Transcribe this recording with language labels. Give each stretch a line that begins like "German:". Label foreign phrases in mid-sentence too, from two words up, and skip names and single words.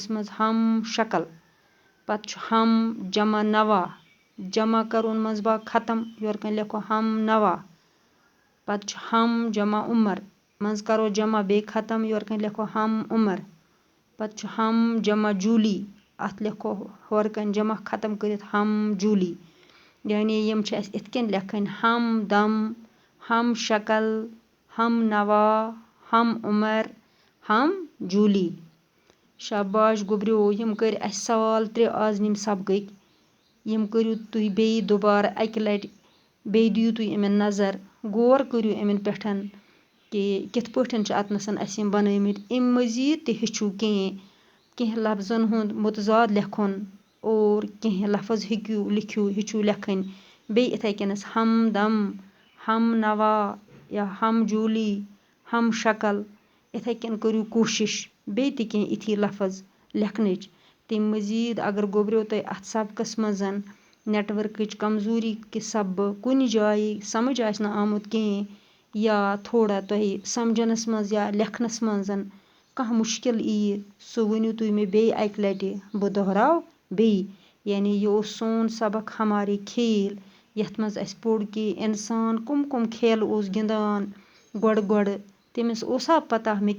Kashmiri: منٛز ہم شکل پتہٕ چھُ ہم جمع نوا جمع کَرون منٛز باگ ختم یورٕ کَنۍ لیکھو ہم نوا پتہٕ چھُ ہم جمع عمر منٛز کَرو جمع بیٚیہِ ختم یورٕ کَنۍ لیکھو ہم عمر پتہٕ چھُ ہم جمع جوٗلی اَتھ لیکھو ہورٕ کَنۍ جمع ختم کٔرِتھ ہم جوٗلی یعنی یِم چھِ اَسہِ یِتھ کٔنۍ لیکھٕنۍ ہم دم ہم شکل ہم نوا ہم عمر ہم جوٗلی شاباش گوٚبریو یِم کٔرۍ اَسہِ سوال 3 آز نِم سبقٕکۍ یِم کٔرِو تُہۍ بیٚیہِ دُبارٕ اَکہِ لَٹہِ بیٚیہِ دِیِو تُہۍ یِمن نظر غور کٔرِو یِمن پٮ۪ٹھ کہِ کِتھ پٲٹھۍ چھِ اَتنَسَن اَسہِ یِم بنٲومٕتۍ اَمہِ مٔزیٖد تہِ ہیٚچھِو کینٛہہ لفظن ہُنٛد مُتضاد لیکھُن اور کینٛہہ لفظ ہیٚچھِو لیکھٕنۍ بیٚیہِ یِتھَے کٔنَس ہم دم ہم نوا یا ہم جوٗلی ہم شکل یِتھَے کٔنۍ کٔرِو کوٗشِش بیٚیہِ تہِ کینٛہہ یِتھی لفظ لیکھنٕچ تَمہِ مٔزیٖد اگر گوٚبریو تۄہہِ اَتھ سبقَس منٛز نٮ۪ٹؤرکٕچ کمزوٗری کہِ سببہٕ کُنہِ جایہِ سمٕجھ آسہِ نہٕ آمُت کِہیٖنۍ یا تھوڑا تۄہہِ سمجھنَس منٛز یا لیکھنَس منٛز کانٛہہ مُشکل یِیہِ سُہ ؤنِو تُہۍ مےٚ بیٚیہِ اَکہِ لَٹہِ بہٕ دۄہراو بیٚیہِ یعنی یہِ اوس سون سبق
Urdu: ہمارے کھیل
Kashmiri: یَتھ منٛز اَسہِ پوٚر کہِ اِنسان کَم کھیلہٕ اوس گِنٛدان گۄڈٕ تٔمِس اوسا پتہ مےٚ